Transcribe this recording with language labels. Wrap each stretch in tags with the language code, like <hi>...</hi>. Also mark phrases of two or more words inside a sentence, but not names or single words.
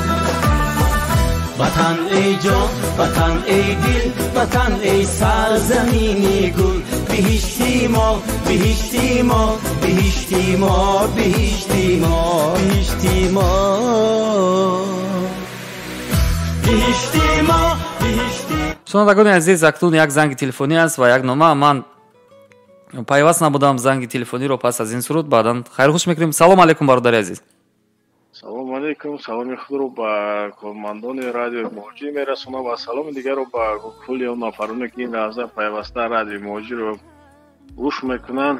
<fa>وطن ای جان، وطن ای دل، وطن ای سرزمینی گل، بهشتی ما، بهشتی ما، بهشتی ما، بهشتی ما، بهشتی ما، بهشتی ما، بهشتی.</fa> <tg>шунавандагони азиз, акнун як занги телефонӣ аст ва як нома. ман пайваст набудам занги телефониро пас аз ин суруд баъдан хайрхуш мекунем. салом алейкум бародари азиз. салом алейкум. саломи худро ба кормандони радиои муҳоҷир мерасонам ва саломи дигарро ба кулли он нафароне ки ин лаҳза пайваста радиои муҳоҷирро гӯш мекунанд.</tg>